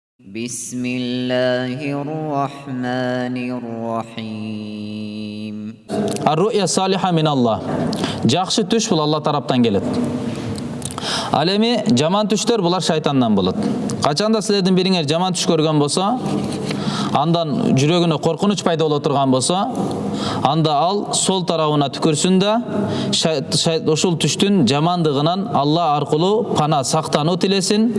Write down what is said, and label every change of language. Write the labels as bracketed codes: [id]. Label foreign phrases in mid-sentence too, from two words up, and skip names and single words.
[ar] بسم الله الرحمن الرحيم. الرؤيا الصالحة من الله. [ky] Жақсы түш бұл Алла тараптан келет. Ал эми жаман түштөр булар шайтандан болот. Качанда силердин бириңер жаман түш көргөн болсо, андан жүрөгүнө коркунуч пайда боло турган болсо, анда ал сол тарабына түкөрсүн да, ошол түштүн жамандыгынан Алла аркылуу пана сактануу тилесин.